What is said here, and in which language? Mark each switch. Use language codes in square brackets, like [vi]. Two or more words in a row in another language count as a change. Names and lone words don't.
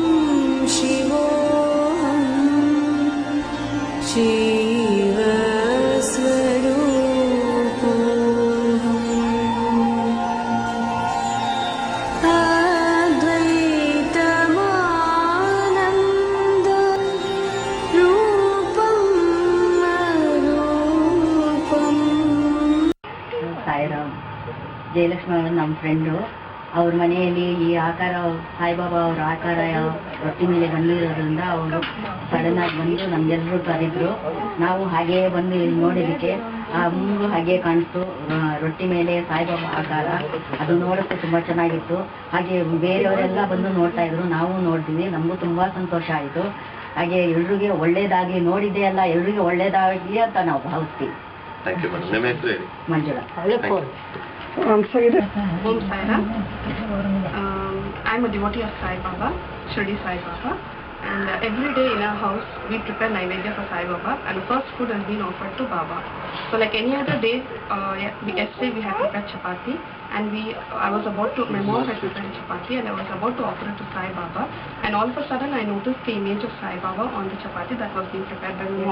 [sa] शिवोऽहं शिवस्वरूपोऽहम् अद्वैतमानन्द रूपं अरूपम् [kn] ಸಾಯಿರಾಮ್ ಜಯಲಕ್ಷ್ಮಿ ಅವರು ನಮ್ಮ ಫ್ರೆಂಡು. ಅವ್ರ ಮನೆಯಲ್ಲಿ ಈ ಆಕಾರ ಸಾಯಿಬಾಬಾ ಅವರ ಆಕಾರ ರೊಟ್ಟಿ ಮೇಲೆ ಬಂದಿರೋದ್ರಿಂದ ಅವರು ಸಡನ್ ಆಗಿ ಬಂದು ನಮ್ಗೆಲ್ಲರೂ ಕರೆದ್ರು. ನಾವು ಹಾಗೇ ಬಂದು ಇಲ್ಲಿ ನೋಡಿದ್ದಕ್ಕೆ ಆ ಮುಂದೆ ಹಾಗೆ ಕಾಣಿಸ್ತು ರೊಟ್ಟಿ ಮೇಲೆ ಸಾಯಿಬಾಬಾ ಆಕಾರ. ಅದು ನೋಡೋಕ್ಕೆ ತುಂಬ ಚೆನ್ನಾಗಿತ್ತು. ಹಾಗೆ ಬೇರೆಯವರೆಲ್ಲ ಬಂದು ನೋಡ್ತಾ ಇದ್ರು, ನಾವು ನೋಡ್ತೀವಿ. ನಮಗೂ ತುಂಬ ಸಂತೋಷ ಆಯಿತು. ಹಾಗೆ ಎಲ್ರಿಗೆ ಒಳ್ಳೇದಾಗಲಿ, ನೋಡಿದ್ದೇ ಅಲ್ಲ ಎಲ್ರಿಗೆ ಒಳ್ಳೇದಾಗಲಿ ಅಂತ ನಾವು ಭಾವಿಸ್ತೀವಿ. ಮಂಜುಳಾ. [sa] Om Sairam. [en] I'm a devotee of Sai Baba, Shirdi Sai Baba, and every day in our house we prepare Naivedya for Sai Baba, and the first food has been offered to Baba. So like any other day, yesterday we had prepared chapati, and I was about to, my mom had prepared chapati, and I was about to offer it to Sai Baba, and all of a sudden I noticed the image of Sai Baba on the chapati that was being prepared by my mom.